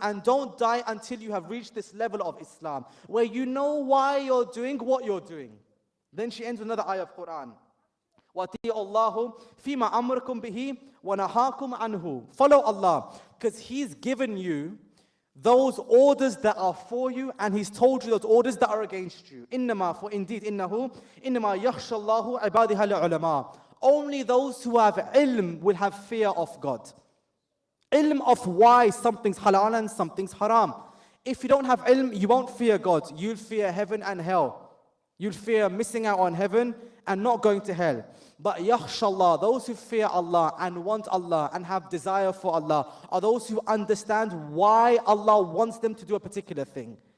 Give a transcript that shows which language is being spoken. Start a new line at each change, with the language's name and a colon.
English: And don't die until you have reached this level of Islam, where you know why you're doing what you're doing. Then she ends with another ayah of Quran.
Arabic: وَأَطِيعُوا اللَّهُ فِيمَا أَمْرَكُمْ بِهِ وَنَهَاكُمْ عَنْهُ.
English: Follow Allah, because He's given you those orders that are for you, and He's told you those orders that are against you.
Arabic: إِنَّمَا,
English: for indeed,
Arabic: إِنَّهُ إِنَّمَا يَخْشَى اللَّهُ عِبَادِهَا الْعُلَمَاء.
English: Only those who have ilm will have fear of God. Ilm of why something's halal and something's haram. If you don't have ilm, you won't fear God. You'll fear heaven and hell. You'll fear missing out on heaven and not going to hell. But yakhshallah, those who fear Allah and want Allah and have desire for Allah, are those who understand why Allah wants them to do a particular thing.